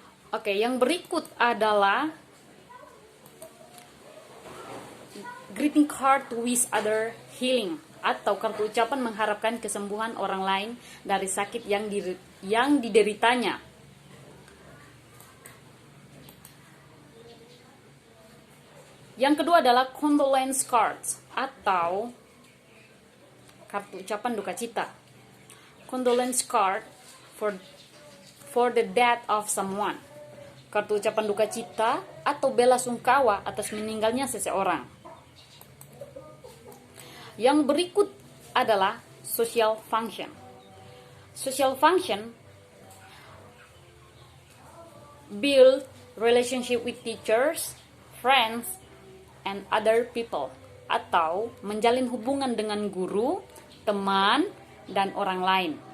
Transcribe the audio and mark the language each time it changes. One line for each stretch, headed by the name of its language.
Indonesian: Oke, yang berikut adalah
English: greeting card to wish other healing,
Indonesian: atau kartu ucapan mengharapkan kesembuhan orang lain dari sakit yang dideritanya. Yang kedua adalah condolence cards, atau kartu ucapan duka cita.
English: Condolence card for the death of someone.
Indonesian: Kartu ucapan duka cita atau bela sungkawa atas meninggalnya seseorang. Yang berikut adalah social function.
English: Social function build relationship with teachers, friends, and other people,
Indonesian: atau menjalin hubungan dengan guru, teman, dan orang lain.